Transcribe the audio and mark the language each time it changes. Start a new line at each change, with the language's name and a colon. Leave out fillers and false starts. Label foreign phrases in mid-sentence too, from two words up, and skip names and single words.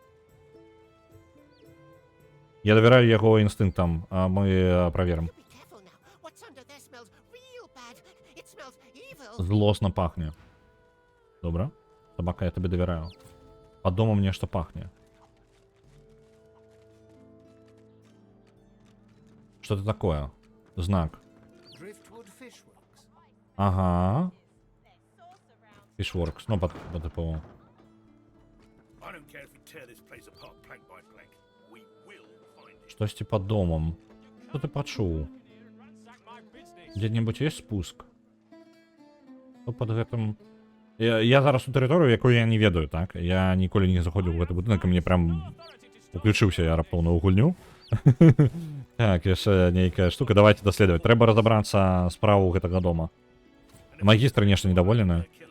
Belarusian: Я давяраю яго інстынктам, а мы праверым. Злосна пахне. Добра. Собака, я табе давяраю. Пад домам нешта пахне.
Russian: Что это такое? Знак. Ага. Fishworks. Ну, по типу.
Belarusian: Штосьці пад домом.
Russian: Что ты
Belarusian: пачуў? Дзе-небудзь есть спуск?
Russian: Что под гэтым...
Belarusian: Я зараз у тэрыторыю, якую я не ведаю, так? Я ніколі не заходзіў у гэты будынак, і мне прям уключыўся я раптоўна ў гульню. Так, яшчэ нейкая штука, давайте даследаваць. Трэба разабрацца справу гэтага дома. Магістры нешта недоволены.